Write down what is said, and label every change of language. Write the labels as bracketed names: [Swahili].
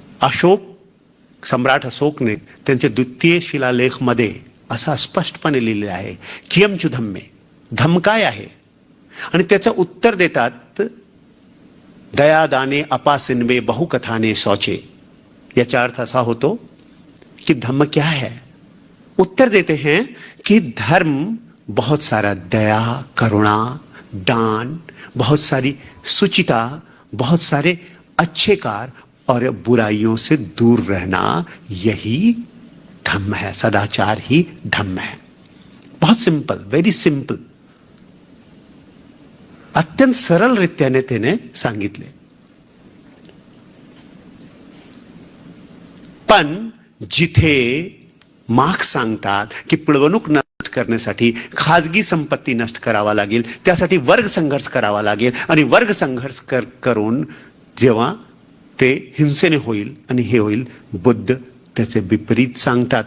[Marathi] सम्राट अशोकने त्यांच्या द्वितीय शिलालेखमध्ये असा स्पष्टपणे लिहिलेलं आहे, कियमचु धम्मे, धम्म काय आहे, आणि त्याचं उत्तर देतात दयादाने अपासिन्वे बहुकथाने शौचे. याचा अर्थ असा होतो कि [Hindi] धम्म क्या है. उत्तर देते हैं कि धर्म बहुत सारा दया, करुणा, दान, बहुत सारी सुचिता, बहुत सारे अच्छे कार्य और बुराइयों से दूर रहना, यही धम्म है. सदाचार ही धम्म है. बहुत सिंपल, [English] very simple, [Marathi] अत्यंत सरळ रीत्याने त्याने सांगितले. पण जिथे मार्क्स सांगतात की पिळवणूक नष्ट करण्यासाठी खाजगी संपत्ती नष्ट करावा लागेल, त्यासाठी वर्ग संघर्ष करावा लागेल आणि वर्ग संघर्ष करून जेव्हा ते हिंसेने होईल आणि हे होईल, बुद्ध त्याचे विपरीत सांगतात.